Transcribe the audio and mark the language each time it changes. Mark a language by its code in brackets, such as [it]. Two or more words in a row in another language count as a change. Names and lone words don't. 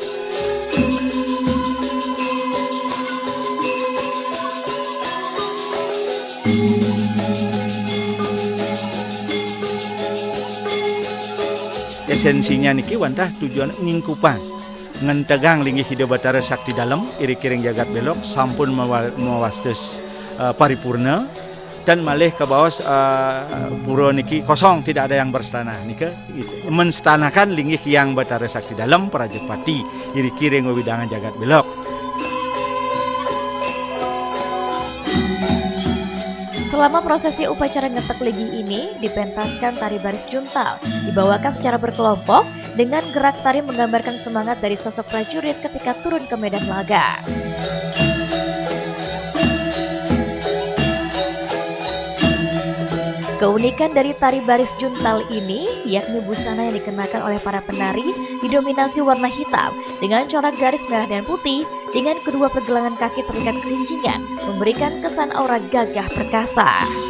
[ban] Esensinya niki wantah tujuan ngingkupan ngentegang linggih Ide Betara sakti dalam iri-kiring jagat belok sampun mawastes paripurna [id] dan malih ke bawah pura niki kosong, tidak ada yang berstana nika menstanakan linggih yang Betara sakti dalam Prajapati [ban] iri-kiring wewidangan jagat belok. [id] Selama prosesi upacara ngetek linggih ini dipentaskan tari baris juntal, dibawakan secara berkelompok dengan gerak tari menggambarkan semangat dari sosok prajurit ketika turun ke medan laga. Keunikan dari tari baris juntal ini yakni busana yang dikenakan oleh para penari didominasi warna hitam dengan corak garis merah dan putih dengan kedua pergelangan kaki terikat kelincingan memberikan kesan aura gagah perkasa.